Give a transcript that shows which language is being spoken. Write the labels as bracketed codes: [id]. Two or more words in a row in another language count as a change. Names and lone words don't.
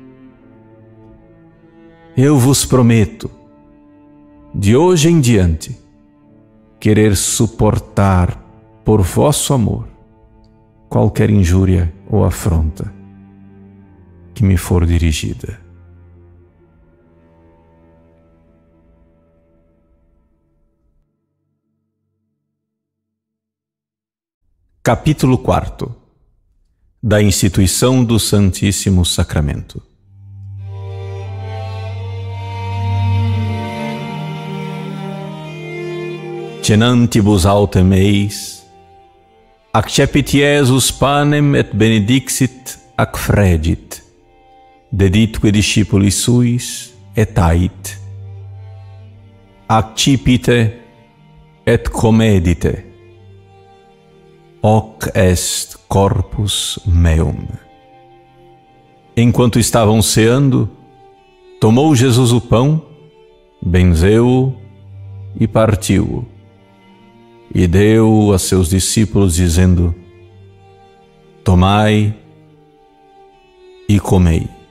[pt] Eu vos prometo, de hoje em diante, querer suportar por vosso amor qualquer injúria ou afronta que me for dirigida. Capítulo 4 da instituição do Santíssimo Sacramento. [la] Cenantibus autem eis, accepit Iesus panem et benedixit ac fregit, deditque discipulis suis et ait. Accipite et comedite, hoc est corpus meum. [pt] Enquanto estavam ceando, tomou Jesus o pão, benzeu-o e partiu-o, e deu-o a seus discípulos, dizendo: tomai e comei.